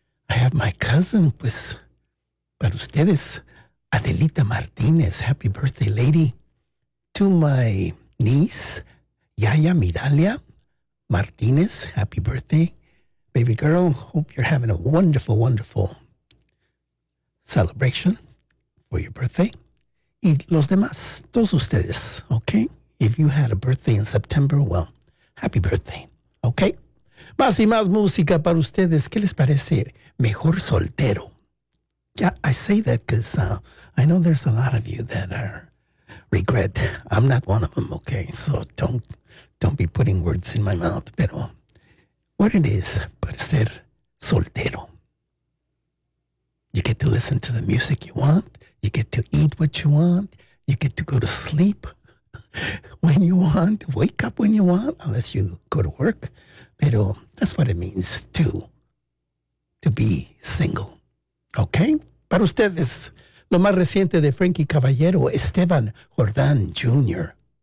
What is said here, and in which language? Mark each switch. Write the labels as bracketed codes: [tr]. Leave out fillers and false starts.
[en] I have my cousin, [es] pues, para ustedes, [en] Adelita Martinez, happy birthday, lady. To my niece, Yaya Miralia Martinez, happy birthday. Baby girl, hope you're having a wonderful, wonderful celebration for your birthday. [es] Y los demás, todos ustedes, okay? [en] If you had a birthday in September, well, happy birthday, okay? [es] Más y más música para ustedes. ¿Qué les parece? Mejor soltero. [en] Yeah, I say that because I know there's a lot of you that are regret. I'm not one of them, okay? So don't be putting words in my mouth. [es] Pero [en] what it is [es] para ser soltero. [en] You get to listen to the music you want. You get to eat what you want. You get to go to sleep when you want. Wake up when you want, unless you go to work. Pero that's what it means to be single. Okay? [es] Para ustedes, lo más reciente de Frankie Caballero, Esteban Jordan Jr.